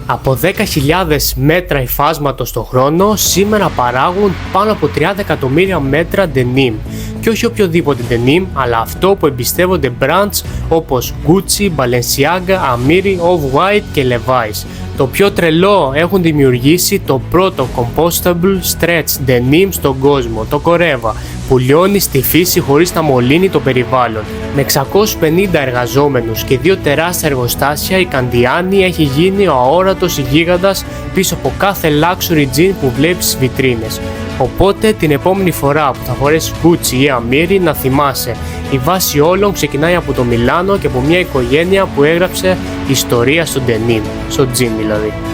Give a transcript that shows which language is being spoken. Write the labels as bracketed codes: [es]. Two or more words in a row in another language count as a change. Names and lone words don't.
[el] Από 10.000 μέτρα υφάσματος το χρόνο σήμερα παράγουν πάνω από 30 εκατομμύρια μέτρα denim. Και όχι οποιοδήποτε denim, αλλά αυτό που εμπιστεύονται brands όπως Gucci, Balenciaga, Amiri, Off-White και Levi's. Το πιο τρελό, έχουν δημιουργήσει το πρώτο [en] compostable stretch denim [el] στον κόσμο, το Coreva, που λιώνει στη φύση χωρίς να μολύνει το περιβάλλον. Με 650 εργαζόμενους και 2 τεράστια εργοστάσια, η Candiani έχει γίνει ο αόρατος γίγαντας πίσω από κάθε [en] luxury jean [el] που βλέπεις στις βιτρίνες. Οπότε την επόμενη φορά που θα φορέσεις Gucci ή Amiri να θυμάσαι, η βάση όλων ξεκινάει από το Μιλάνο και από μια οικογένεια που έγραψε ιστορία στο denim, στο jean δηλαδή.